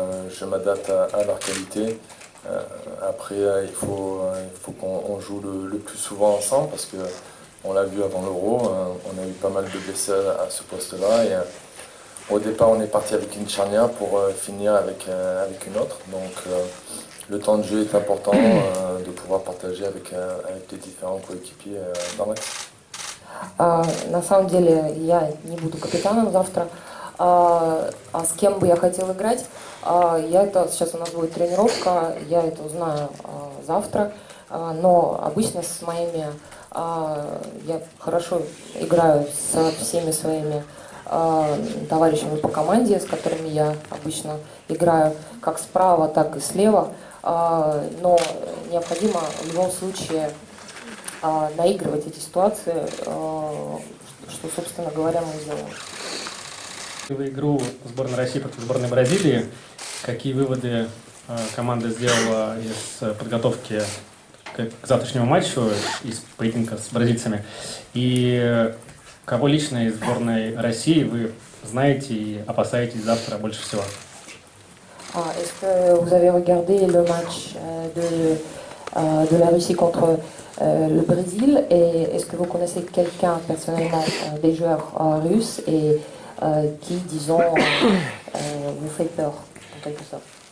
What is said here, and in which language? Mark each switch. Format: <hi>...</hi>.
<fr>Je m'adapte à leurs qualités. Après, il faut qu'on joue le plus souvent ensemble parce que on l'a vu avant l'Euro, on a eu pas mal de blessés à ce poste-là. Et, au départ, on est parti avec une charnière pour finir avec une autre. Donc, le temps de jeu est important de pouvoir partager avec les différents coéquipiers dans le match.</fr> <ru>На самом деле я не буду капитаном завтра. А с кем бы я хотела играть? Сейчас у нас будет тренировка, я это узнаю завтра. Но обычно с моими я хорошо играю со всеми своими товарищами по команде, с которыми я обычно играю как справа, так и слева. Но необходимо в любом случае наигрывать эти ситуации, что, собственно говоря, мы делаем. В игру сборной России против сборной Бразилии, какие выводы команда сделала из подготовки к завтрашнему матчу, из поединка с бразильцами, и кого лично из сборной России вы знаете и опасаетесь завтра больше всего?</ru> <fr>Est-ce que vous avez regardé le match de la Russie contre le Brésil et est-ce que vous connaissez quelqu'un personnellement des joueurs russes et qui, disons, vous fait peur en quelque sorte?</fr>